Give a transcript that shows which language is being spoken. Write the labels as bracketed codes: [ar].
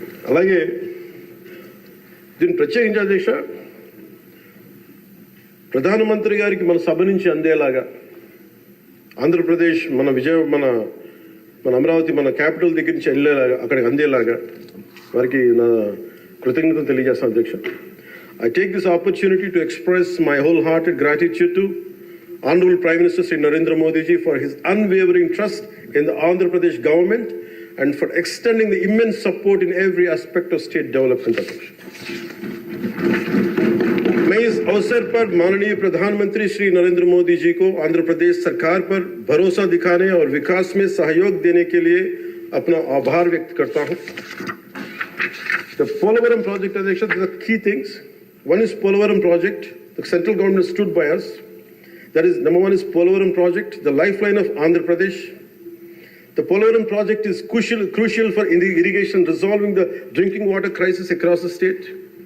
[te] అలాగే దీన్ని ప్రత్యేకించి అధ్యక్ష, ప్రధానమంత్రి గారికి మన సభ నుంచి అందేలాగా ఆంధ్రప్రదేశ్ మన అమరావతి మన క్యాపిటల్ దగ్గర నుంచి వెళ్ళేలాగా అక్కడికి అందేలాగా వారికి నా కృతజ్ఞతలు తెలియజేస్తాను అధ్యక్ష. [en] I take this opportunity to express my wholehearted gratitude to Honorable Prime Minister Sri Narendra Modi ji for his unwavering trust in the Andhra Pradesh government and for extending the immense support in every aspect of state development. [hi] मैं इस अवसर पर माननीय प्रधानमंत्री श्री नरेंद्र मोदी जी को आंध्र प्रदेश सरकार पर भरोसा दिखाने और विकास में सहयोग देने के लिए अपना आभार व्यक्त करता हूं. [en] The Polavaram project, Adhyaksh, the key things. One is Polavaram project. The central government stood by us. That is, number one is Polavaram project, the lifeline of Andhra Pradesh. The Polavaram project is crucial for irrigation, resolving the drinking water crisis across the state.